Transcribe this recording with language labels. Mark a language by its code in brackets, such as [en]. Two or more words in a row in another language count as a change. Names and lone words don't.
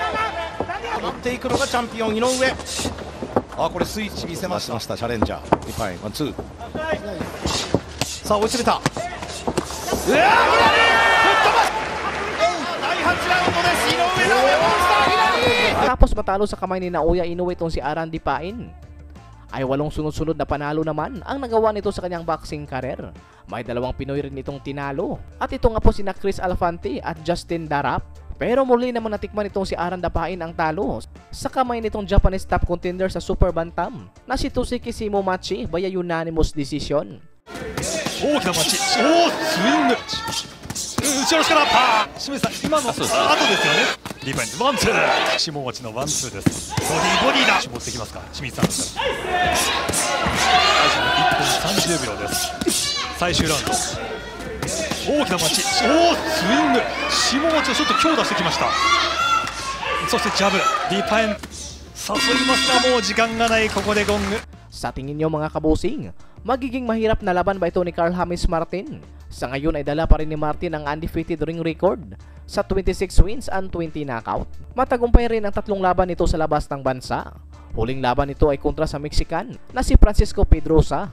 [ja] 持っていくのがチャンピオン井上。あ、これスイッチ見せました。チャレンジャーディパイン、ワンツー、さあ追い詰めた、うわー、左吹っ飛ばす。第8ラウンドです。井上尚弥、モンスター左。 [tl] Tapos matalo sa kamay ni Naoya Inoue itong si Aran Dipain, ay 8 sunod-sunod na panalo naman ang nagawa nito sa kanyang boxing career. May 2 Pinoy rin itong tinalo, at ito nga po sina Chris Alfante at Justin Darap. Pero muli naman natikman itong si Aran Dipain ang talo sa kamay nitong Japanese top contender sa super bantam na si Toshiki Shimomachi via unanimous decision. [ja] 大きなパンチ、スイング、後ろからパー、清水さん、今の後ですよね。ディフェンスワンツー、下町のワンツーです。ボディだ、絞ってきますか、清水さんですから。最初の1分30秒です。最終ラウンド。大きなパンチ、スイング、下持ちをちょっと強打してきました。そしてジャブ、ディフェンス誘いますが、もう時間がない。ここでゴング。 [tl] Sa tingin nyo mga kabusing, magiging mahirap na laban ba ito ni Carl James Martin? Sa ngayon ay dala pa rin ni Martin ang undefeated ring record sa [en] 26 wins and 20 knockout. [tl] Matagumpay rin ang 3 laban nito sa labas ng bansa. Huling laban nito ay kontra sa Mexican na si Francisco Pedrosa.